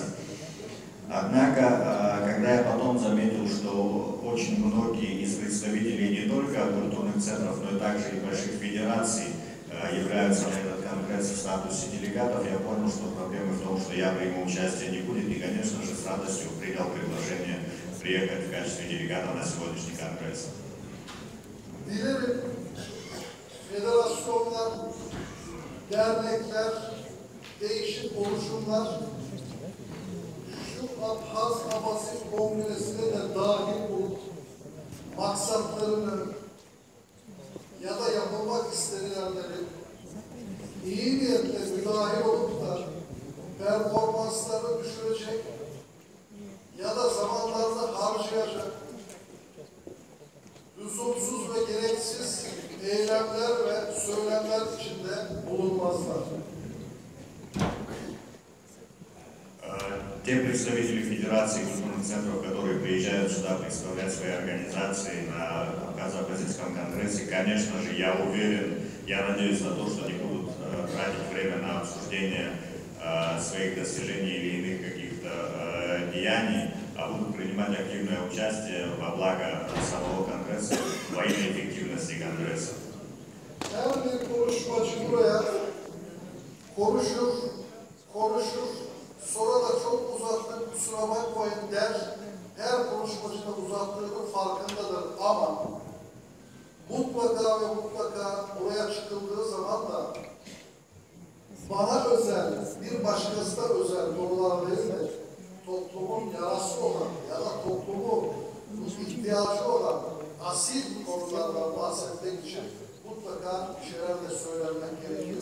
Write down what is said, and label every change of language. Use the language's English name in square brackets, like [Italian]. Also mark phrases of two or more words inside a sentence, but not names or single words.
[Russian] Однако, когда я потом заметил, что очень многие из представителей не только культурных центров, но и также и больших федераций являются на этот конгресс в статусе делегатов, я понял, что проблемы в том, что я приму участие не будет, и, конечно же, с радостью принял приглашение приехать в качестве делегата на сегодняшний конгресс. [Turkish] Dilerim federasyonlar, dernekler, değişik oluşumlar şu Abhaz-Abazin Kongresi'ne de dahil olup maksatlarını ya da yapılmak istenilenleri iyi niyetle müdahil olup da performanslarını düşürecek ya da zamanlarını harcayacak lüzumsuz ve gereksiz eylemler ve söylemler içinde bulunmazlar. [Russian] Те представители Федерации культурных центров, которые приезжают сюда представлять свои организации на Абхазо-Абазинском конгрессе, конечно же, я уверен, я надеюсь на то, что не будут тратить время на обсуждение своих достижений или иных каких-то деяний, а будут принимать активное участие во благо самого конгресса, во имя эффективности конгресса. [Turkish] Her bir konuşmacı buraya konuşur, sonra da çok uzattık, kusura bakmayın der. Her konuşmacı da uzattığının farkındadır ama mutlaka ve mutlaka buraya çıkıldığı zaman da bana özel, bir başkasına özel konular değil de toplumun yarası olan ya da toplumun ihtiyacı olan asil konulardan bahsetmek için mutlaka bir şeyler de söylenmek gerekiyor.